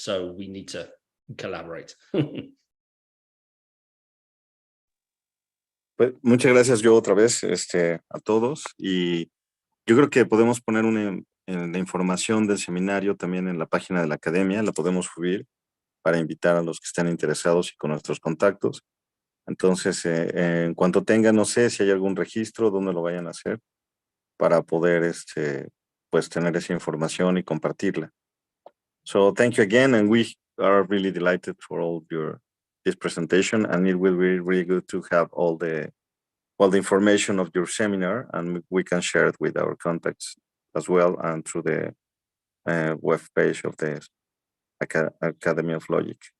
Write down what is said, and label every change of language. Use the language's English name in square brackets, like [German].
[English] So we need to collaborate. [Spanish] Pues, muchas gracias yo otra vez a todos, y yo creo que podemos poner la información del seminario también en la página de la academia, la podemos subir para invitar a los que están interesados y con nuestros contactos. Entonces, en cuanto tengan, no sé si hay algún registro, dónde lo vayan a hacer, para poder pues tener esa información y compartirla. [English] So thank you again, and we are really delighted for all this presentation, and it will be really good to have all the information of your seminar, and we can share it with our contacts as well, and through the web page of the Academy of Logic.